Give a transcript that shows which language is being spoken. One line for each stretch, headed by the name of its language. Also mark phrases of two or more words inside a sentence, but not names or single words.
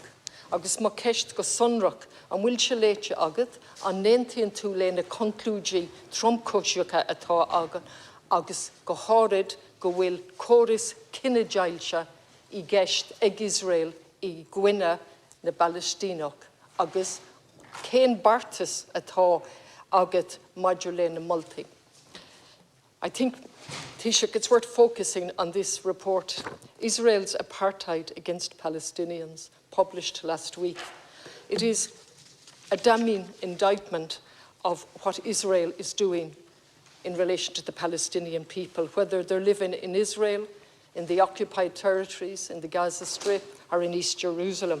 Irish: Agus má ceist go sonrach an bhfuilse léite agat an néontaíonn tú le na conclúidí tromcóisiúcha atá agat, agus go háirid go bhfuil Córas Cinedheighilte I gceist ag Iosrael I gcoinne na bPalaistíneach, agus cén bartas atá agat maidir le na moltaí.
English: I think, Taoiseach, it's worth focusing on this report, Israel's apartheid against Palestinians, published last week. It is a damning indictment of what Israel is doing in relation to the Palestinian people, whether they're living in Israel, in the occupied territories, in the Gaza Strip, or in East Jerusalem.